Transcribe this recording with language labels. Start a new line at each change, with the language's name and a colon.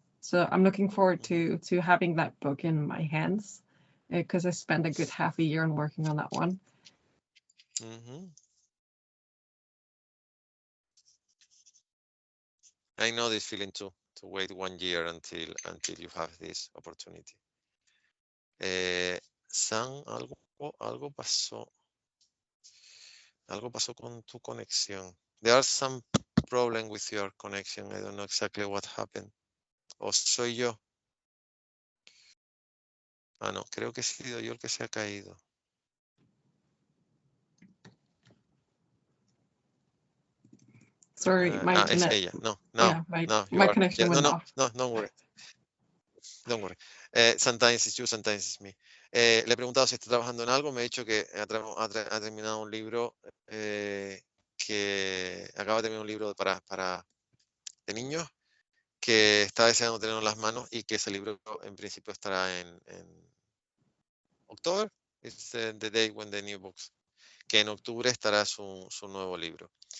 English: So I'm looking forward to having that book in my hands, because I spent a good half a year on working on that one. I know this feeling too, to wait 1 year until you have this opportunity.
Spanish: Sam, algo pasó con tu conexión.
English: There are some problem with your connection. I don't know exactly what happened.
Spanish: ¿O soy yo? Ah, no, creo que he sido yo el que se ha caído.
English: Sorry, my
Spanish: es ella. No,
English: yeah, my connection went off. No, don't worry. Don't worry. Sometimes it's you, sometimes it's me.
Spanish: Le he preguntado si está trabajando en algo. Me ha dicho que ha terminado un libro, que acaba de terminar un libro de niños, que está deseando tenerlo en las manos y que ese libro en principio estará en octubre.
English: It's the day when the new books.
Spanish: Que en octubre estará su nuevo libro.